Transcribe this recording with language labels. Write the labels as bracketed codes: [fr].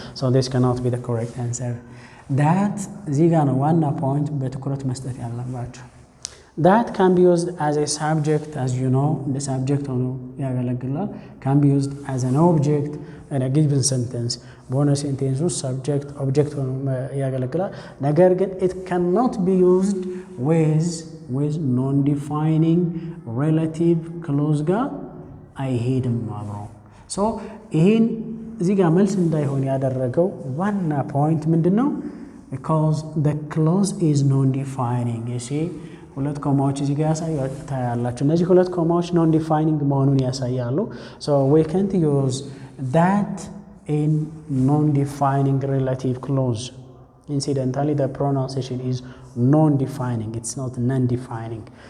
[en] So this cannot be the correct answer. [am] that እዚህ ጋር ነው ዋና point በትኩረት መስጠት ያለባችሁ. [en] that can be used as a subject, as you know, the subject [am] ሆኖ ያገለግላል. [en] can be used as an object in a given sentence. [am] በሆነ ሴንቴንስ ውስጥ subject object ሆኖ ያገለግላል። ነገር ግን [en] it cannot be used with non-defining relative clause [am] ጋር አይሄድም አብሮ። so ይሄን እዚህ ጋር መልስ እንዳይሆን ያደረገው ዋና ፖይንት ምንድነው? [en] because the clause is non-defining. you see [am] ሁለት ኮማዎች እዚህ ጋር ያሳያላችሁ። እነዚህ ሁለት ኮማዎች non-defining መሆኑን ያሳያሉ። [en] so we can't use that in non-defining relative clause. Incidentally, the pronunciation is non-defining, it's not non-defining.